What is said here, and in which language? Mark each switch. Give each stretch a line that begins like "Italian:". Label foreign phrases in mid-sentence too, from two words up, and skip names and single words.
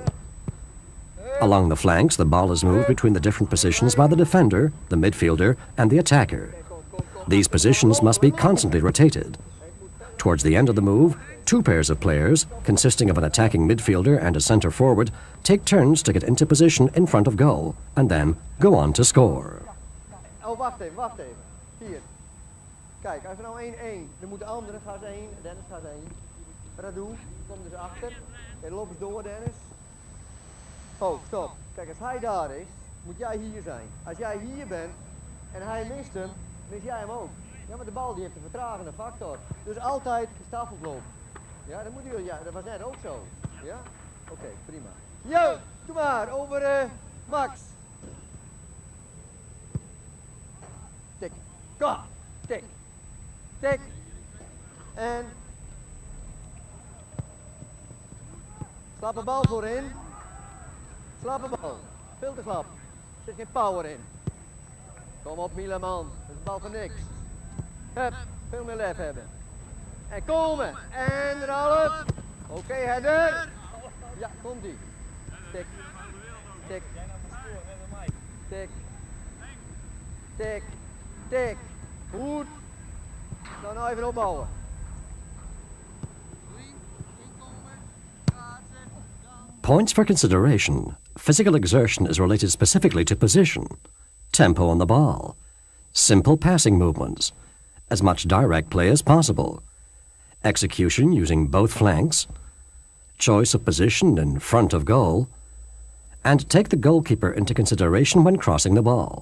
English: Along the flanks, the ball is moved between the different positions by the defender, the midfielder, and the attacker. These positions must be constantly rotated. Towards the end of the move, 2 pairs of players, consisting of an attacking midfielder and a center forward, take turns to get into position in front of goal, and then go on to score.
Dutch: Oh, wacht even. Hier. Kijk, als er nou 1-1, dan moet de andere gaat 1, Dennis gaat 1. Radu komt dus achter. En loopt eens door, Dennis. Oh, stop. Kijk, als hij daar is, moet jij hier zijn. Als jij hier bent en hij mist hem, mis jij hem ook. Ja, maar de bal die heeft een vertragende factor. Dus altijd staffelloop. Ja, dat moet u, ja, dat was net ook zo. Ja? Oké, prima. Jo, doe maar, over Max. Tik. Go. Tik. Tik. En slappe bal voorin. Slappe bal. Veel te slap. Er zit geen power in. Kom op Mieleman. Dat is een bal van niks. Hup. Veel meer lef hebben. En komen. En Ralf. Oké, header. Ja, komt ie. Tik. Tik. Tik. Tik. Tik. Goed. Dan nou even opbouwen.
English: Points for consideration. Physical exertion is related specifically to position, tempo on the ball, simple passing movements, as much direct play as possible, execution using both flanks, choice of position in front of goal, and take the goalkeeper into consideration when crossing the ball.